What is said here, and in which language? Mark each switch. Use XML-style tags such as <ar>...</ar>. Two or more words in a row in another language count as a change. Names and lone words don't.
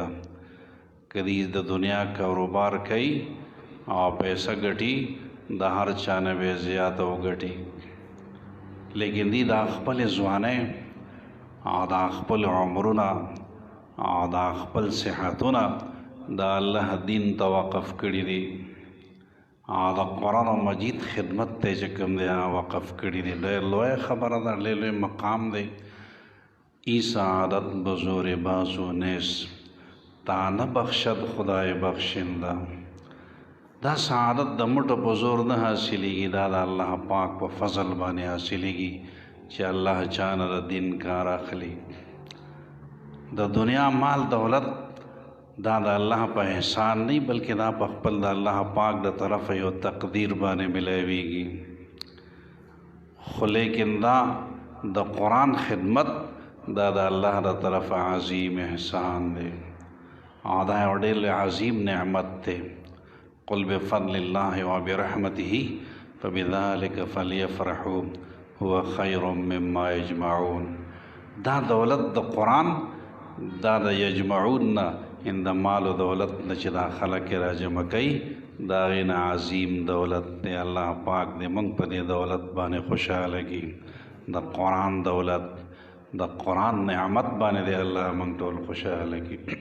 <ps>کدی د دنیا کاروبار کوي او پیسه ګټي د هر چا نه به زیاته وګټي، لیکن دی دا خپل ځوانۍ او دا خپل عمرونه او دا خپل صحتونه د الله دین ته وقف کړي دي او د قرآن مجید خدمت ته چې کوم دی وقف کړي دي. ډېر لوی خبره ده، ډېر لوی مقام دی.</ps> <fa>ای سعادت بزور بازو نیس تا نه بخشد خدای بخشنده.</fa> <ps>دا سعادت د مټو په زور نه حاصلېږي، دا د الله پاک په فضل باندې حاصلېږي چې الله چانه د دین کار اخلي. د دنیا مال دولت دا د الله په احسان نه بلکې دا په خپل د الله پاک د طرفه یو تقدیر باندې ملاویږي. خو لیکن دا د قرآن خدمت دا د الله د طرفه عظیم احسان دی او دا یو ډېر عظیم نعمت دی.</ps> <ar>قل بفضل الله وبرحمته فبذلك فليفرحوا هو خير مما يجمعون.</ar> <ps>دا دولت د قرآن دا د یجمعون نه ان د مال و دولت نه چې دا خلک را جمع کوي دا غینه عظیم دولت دی. الله پاک دې موږ په دې دولت باندې خوشحاله کړي. د قرآن دولت د قرآن نعمت باندې دی الله موږ ټول خوشحاله کړي.</ps>